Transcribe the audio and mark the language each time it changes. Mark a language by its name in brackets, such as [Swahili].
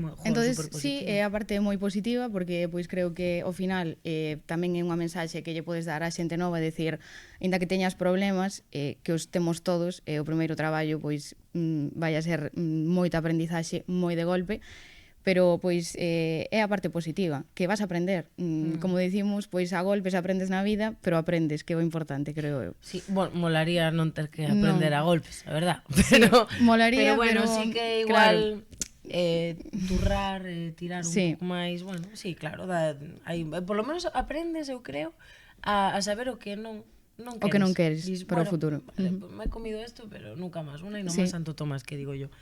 [Galician] entonces, sí, é a parte moi positiva porque, pois, creo que ao final tamén é unha mensaxe que lle podes dar á xente nova, decir, ainda que teñas problemas, que os temos todos, o primeiro traballo, pois, vai a ser moita aprendizaxe, moi de golpe, pero pois é a parte positiva, que vas a aprender. Como dicimos, pois a golpes aprendes na vida, pero aprendes, que é o importante, creo eu. Sí, bueno, molaría non ter que aprender a golpes, a verdad. Pero, sí, molaría, pero bueno, sí que igual turrar, tirar un sí. pouco máis, bueno, sí, claro, [Spanish] por lo menos [Galician] aprendes, eu creo, a saber o que non queres. O que non queres para o futuro. [Spanish] Vale, me he comido esto, pero nunca más. Una y no más Santo Tomás, que digo yo.